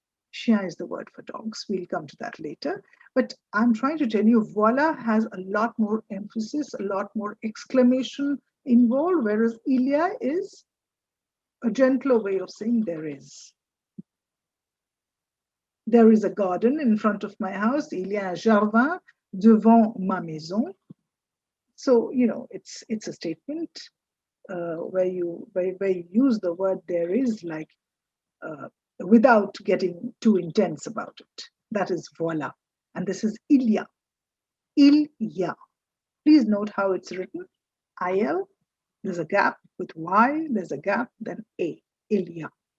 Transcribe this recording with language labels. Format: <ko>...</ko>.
<en>Chien is the word for dogs. We'll come to that later. But I'm trying to tell you, voila has a lot more emphasis, a lot more exclamation involved, whereas Ilya is a gentler way of saying there is. There is a garden in front of my house.</en> <fr>Il y a un jardin devant ma maison.</fr> <en>So, you know, it's a statement where you use the word there is, like without getting too intense about it. That is voila. And this is il y a. Il y a. Please note how it's written. IL, there's a gap with Y, there's a gap, then A. Il y a.</en>